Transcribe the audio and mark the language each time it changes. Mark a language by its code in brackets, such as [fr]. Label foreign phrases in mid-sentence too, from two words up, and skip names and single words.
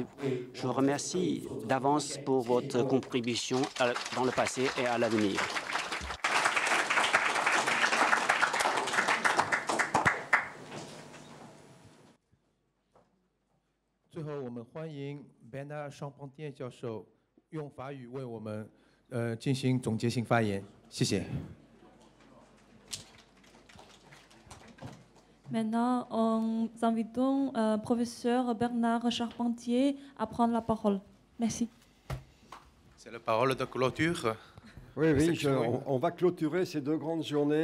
[fr] Je vous remercie d'avance pour votre contribution dans le passé et à l'avenir. [zh] Bernard Charpentier 教授用法语为我们进行总结性发言。谢谢。 [fr] Maintenant, nous invitons professeur Bernard Charpentier à prendre la parole. Merci. C'est la parole de clôture. Oui, on va clôturer ces 2 grandes journées.